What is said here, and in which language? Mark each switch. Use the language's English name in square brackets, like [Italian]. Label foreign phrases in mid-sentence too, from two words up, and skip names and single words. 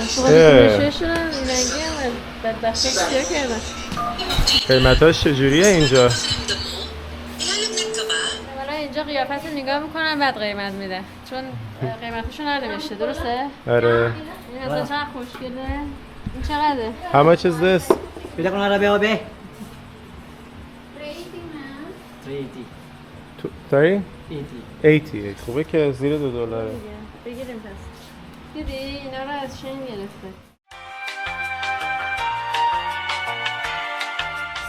[Persian] سوغاتی فروشیشون هم این رنگی هم بدبختی کیا کردن. قیمتاش چجوریه اینجا؟ اولا اینجا قیافت رو نگاه میکنن بعد قیمت میده، چون قیمتشون ننوشته، درسته؟ آره. این اصلا چقدر خوشگله. این چقدره؟ [English] How much is this? [Spanish] Pila con árabe o B? 380. [Persian] 80. خوبه که زیر $2. بگیریم پس. دیدی اینا رو از شین گرفته.